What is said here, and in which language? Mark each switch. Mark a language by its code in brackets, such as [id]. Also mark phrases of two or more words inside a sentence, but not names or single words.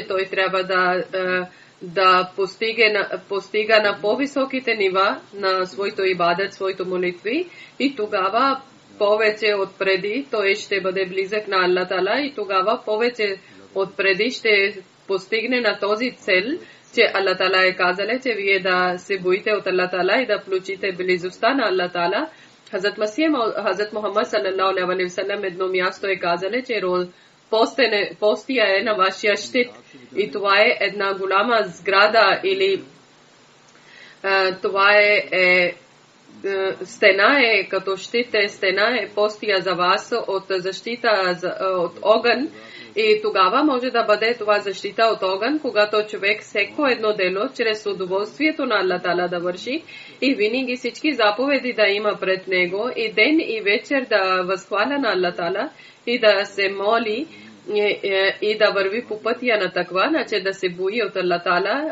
[bg] той трябва да постига на по-високите нива на своето ибадет, своето молитви и тогава повече от преди той ще бъде близък на Аллах Таала и тогава повече от преди ще постигне на този цел, че Аллах Таала е казал, че вие да се боите от Аллах Таала и да получите близостта на Аллах Таала. Хазрат Мухаммад [ar] صلى الله عليه وسلم [bg] едно място е казал, че постия е на вашия щит и това е една голяма сграда или това е стена е като щит, стена е постия за вас от защита от огън и тогава може да бъде това защита от огън, когато човек всеко едно дело чрез удоволствието на Аллах Таала да върши и винаги всички заповеди да има пред него и ден и вечер да възхваля на Аллах Таала и да се моли и да върви по пътя на таква, значи да се бои от Аллах Таала.